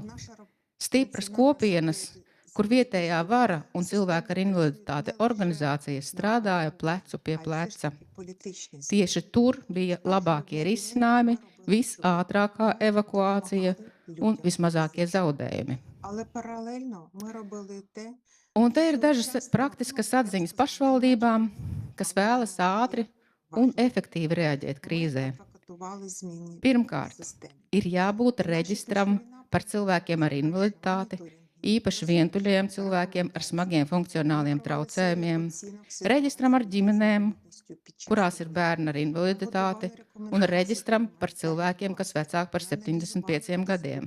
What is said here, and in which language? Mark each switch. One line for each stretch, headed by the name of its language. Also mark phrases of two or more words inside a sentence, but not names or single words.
Latvian: Stipras kopienas, kur vietējā vara un cilvēku ar invaliditāti organizācijas strādāja plecu pie pleca. Tieši tur bija labākie risinājumi, visātrākā evakuācija un vismazākie zaudējumi.
Ukrainian: Але паралельно ми робили те,
Latvian: Un te ir dažas praktiskas atziņas pašvaldībām, kas vēlas ātri un efektīvi reaģēt krīzē. Pirmkārt, ir jābūt reģistram par cilvēkiem ar invaliditāti, īpaši vientuļiem cilvēkiem ar smagiem funkcionāliem traucējumiem, reģistram ar ģimenēm, kurās ir bērni ar invaliditāti, un reģistram par cilvēkiem, kas vecāki par 75 gadiem.